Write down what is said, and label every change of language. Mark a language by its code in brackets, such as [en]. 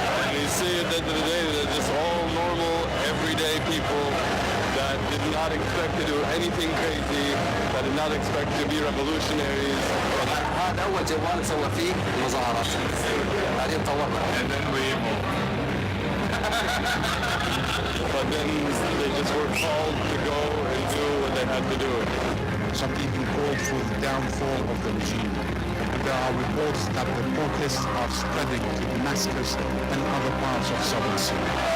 [en] You see, at the end of the day, they're just all normal, everyday people that did not expect to do anything crazy, that did not expect to be revolutionaries. [ar] هذا أول جوال نصور فيه المظاهرات. بعدين طورنا. [en] And then we but then they just were called to go and do what they had to do. Some people called for the downfall of the regime. There are reports that the protests are spreading to Damascus and other parts of southern Syria.